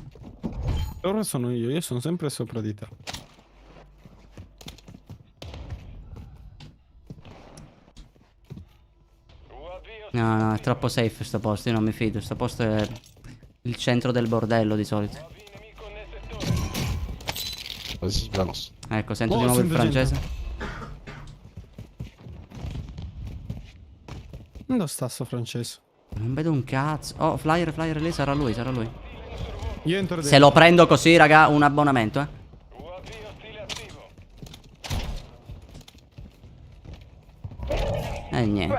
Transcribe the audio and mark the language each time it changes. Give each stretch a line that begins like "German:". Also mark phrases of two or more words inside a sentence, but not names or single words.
Italian: Ora sono io sono sempre sopra di te. No, è troppo safe sto posto, io non mi fido. Sto posto è il centro del bordello di solito.
French: Vas-y, balance.
Italian: Ecco, sento Oh, di nuovo il sento gente. francese. Dove sta sto francese? Non vedo un cazzo. Oh, flyer lì, sarà lui, sarà lui. Io entro dentro. Se lo prendo così, raga, un abbonamento, eh. Niente.